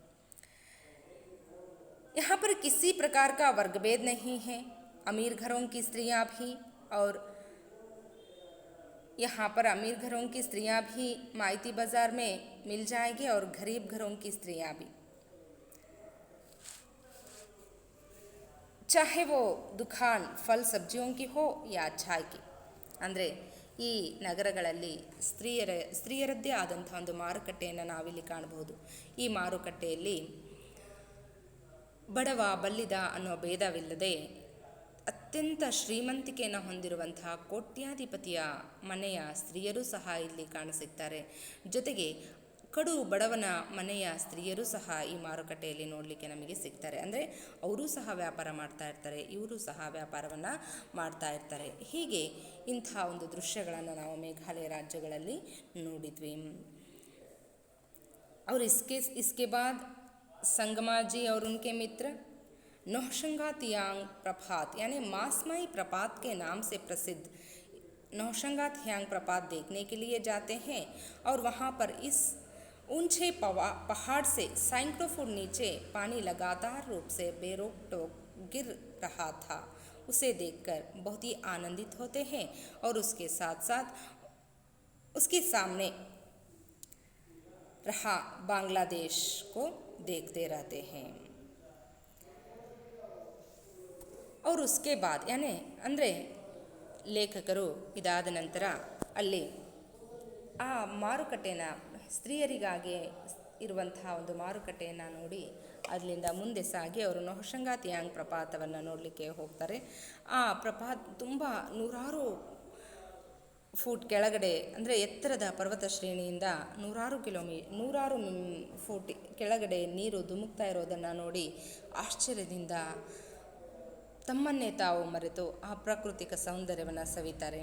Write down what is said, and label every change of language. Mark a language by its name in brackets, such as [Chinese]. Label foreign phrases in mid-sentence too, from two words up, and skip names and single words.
[Hindi] यहाँ पर किसी प्रकार का वर्गभेद नहीं है, अमीर घरों की स्त्रियाँ भी और यहाँ पर अमीर घरों की स्त्रियाँ भी माइती बाजार में मिल जाएगी और गरीब घरों की स्त्रियाँ भी, चाहे वो दुकान फल सब्जियों की हो या चाय की. [Kannada] ಅಂದರೆ ಈ ನಗರಗಳಲ್ಲಿ ಸ್ತ್ರೀಯರದ್ದೇ ಆದಂಥ ಒಂದು ಮಾರುಕಟ್ಟೆಯನ್ನು ನಾವಿಲ್ಲಿ ಕಾಣಬಹುದು. ಈ ಮಾರುಕಟ್ಟೆಯಲ್ಲಿ ಬಡವ ಬಲ್ಲಿದ ಅನ್ನೋ ಭೇದವಿಲ್ಲದೆ ಅತ್ಯಂತ ಶ್ರೀಮಂತಿಕೆಯನ್ನು ಹೊಂದಿರುವಂತಹ ಕೋಟ್ಯಾಧಿಪತಿಯ ಮನೆಯ ಸ್ತ್ರೀಯರೂ ಸಹ ಇಲ್ಲಿ ಕಾಣಸಿಗ್ತಾರೆ. ಜೊತೆಗೆ ಕಡು ಬಡವನ ಮನೆಯ ಸ್ತ್ರೀಯರೂ ಸಹ ಈ ಮಾರುಕಟ್ಟೆಯಲ್ಲಿ ನೋಡಲಿಕ್ಕೆ ನಮಗೆ ಸಿಗ್ತಾರೆ. ಅಂದರೆ ಅವರೂ ಸಹ ವ್ಯಾಪಾರ ಮಾಡ್ತಾ ಇರ್ತಾರೆ, ಇವರು ಸಹ ವ್ಯಾಪಾರವನ್ನು ಮಾಡ್ತಾ ಇರ್ತಾರೆ. ಹೀಗೆ ಇಂಥ ಒಂದು ದೃಶ್ಯಗಳನ್ನು ನಾವು ಮೇಘಾಲಯ ರಾಜ್ಯಗಳಲ್ಲಿ ನೋಡಿದ್ವಿ. [Hindi] और इसके बाद संगमा जी और उनके मित्र नौशंगा थियांग प्रपात यानी मासमाई प्रपात के नाम से प्रसिद्ध नौशंगा थियांग प्रपात देखने के लिए जाते हैं और वहाँ पर इस ऊंचे पहाड़ से सैकड़ों फुट नीचे पानी लगातार रूप से बेरोक टोक गिर रहा था. उसे देखकर बहुत ही आनंदित होते हैं और उसके साथ साथ उसके सामने रहा बांग्लादेश को देखते रहते हैं. और उसके बाद यानी [Kannada] ಅಂದರೆ ಲೇಖಕರು ಇದಾದ ನಂತರ ಅಲ್ಲಿ ಆ ಮಾರುಕಟ್ಟೆನ ಸ್ತ್ರೀಯರಿಗಾಗಿ ಇರುವಂತಹ ಒಂದು ಮಾರುಕಟ್ಟೆಯನ್ನು ನೋಡಿ ಅಲ್ಲಿಂದ ಮುಂದೆ ಸಾಗಿ ಅವರು ನೌಶಂಗಾ ಥಿಯಾಂಗ್ ಪ್ರಪಾತವನ್ನು ನೋಡಲಿಕ್ಕೆ ಹೋಗ್ತಾರೆ. ಆ ಪ್ರಪಾತ ತುಂಬ 100 ಫೂಟ್ ಕೆಳಗಡೆ, ಅಂದರೆ ಎತ್ತರದ ಪರ್ವತ ಶ್ರೇಣಿಯಿಂದ 100 ಫೂಟ್ ಕೆಳಗಡೆ ನೀರು ಧುಮುಕ್ತಾ ಇರೋದನ್ನು ನೋಡಿ ಆಶ್ಚರ್ಯದಿಂದ ತಮ್ಮನ್ನೇ ತಾವು ಮರೆತು ಆ ಪ್ರಾಕೃತಿಕ ಸೌಂದರ್ಯವನ್ನು ಸವಿತಾರೆ.